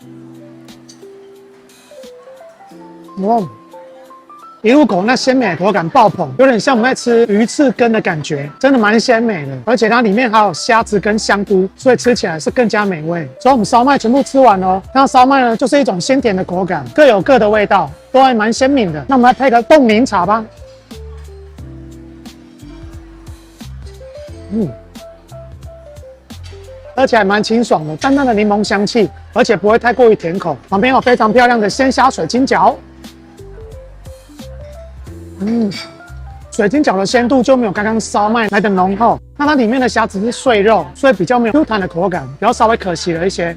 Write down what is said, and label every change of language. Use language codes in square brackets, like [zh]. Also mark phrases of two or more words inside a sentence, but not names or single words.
[zh] 一入口那鮮美的口感爆棚，有點像我們在吃魚翅羹的感覺，真的蠻鮮美的。而且它裡面還有蝦子跟香菇，所以吃起來是更加美味。所以我們燒麥全部吃完了，那燒麥呢就是一種鮮甜的口感，各有各的味道，都還蠻鮮明的。那我們來配個凍檸茶吧。喝起來蠻清爽的，淡淡的檸檬香氣，而且不會太過於甜口。旁邊有非常漂亮的鮮蝦水晶餃。水晶餃的鮮度就沒有剛剛燒麥來的濃厚，那它裡面的蝦子是碎肉，所以比較沒有 Q 彈的口感，比較稍微可惜了一些。